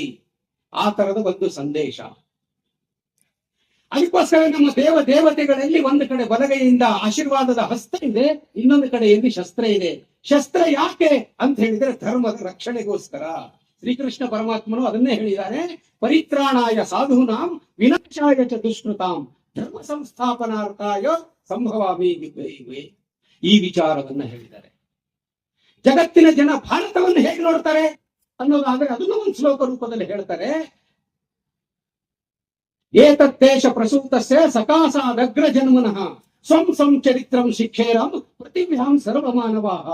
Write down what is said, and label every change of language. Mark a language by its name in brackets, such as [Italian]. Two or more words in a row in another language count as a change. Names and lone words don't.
[Kannada] ಆ ತರದ ಒಂದು ಸಂದೇಶ. ಅದಕ್ಕೋಸ್ಕರ ನಮ್ಮ ದೇವತೆಗಳಲ್ಲಿ ಒಂದು ಕಡೆ ಬಲಗೈಯಿಂದ ಆಶೀರ್ವಾದದ ಹಸ್ತ ಇದೆ, ಇನ್ನೊಂದು ಕಡೆಯಲ್ಲಿ ಶಸ್ತ್ರ ಇದೆ. ಶಸ್ತ್ರ ಯಾಕೆ ಅಂತ ಹೇಳಿದ್ರೆ ಧರ್ಮದ ರಕ್ಷಣೆಗೋಸ್ಕರ. ಶ್ರೀಕೃಷ್ಣ ಪರಮಾತ್ಮನು ಅದನ್ನೇ ಹೇಳಿದ್ದಾರೆ, [Sanskrit] ಪರಿತ್ರಾಣಾಯ ಸಾಧೂನಾಂ ವಿನಾಶಾಯ ಚ ದುಷ್ಕೃತಾಂ ಧರ್ಮ ಸಂಸ್ಥಾಪನಾರ್ಥಾಯ ಸಂಭವಾಮಿ ಯುಗೇ. [Kannada] ಈ ವಿಚಾರವನ್ನ ಹೇಳಿದ್ದಾರೆ. ಜಗತ್ತಿನ ಜನ ಭಾರತವನ್ನು ಹೇಗೆ ನೋಡ್ತಾರೆ ಅನ್ನೋದಾದ್ರೆ ಅದನ್ನು ಒಂದು ಶ್ಲೋಕ ರೂಪದಲ್ಲಿ ಹೇಳ್ತಾರೆ. [Sanskrit] ಏತದ್ದೇಶ ಪ್ರಸೂತಸ್ಯ ಸಕಾಸಾದಗ್ರ ಜನ್ಮನಃ ಸ್ವಂ ಸಂಚರಿತ್ರಂ ಶಿಕ್ಷೇರಂ ಪೃಥಿವ್ಯಾಂ ಸರ್ವಮಾನವಾಹ.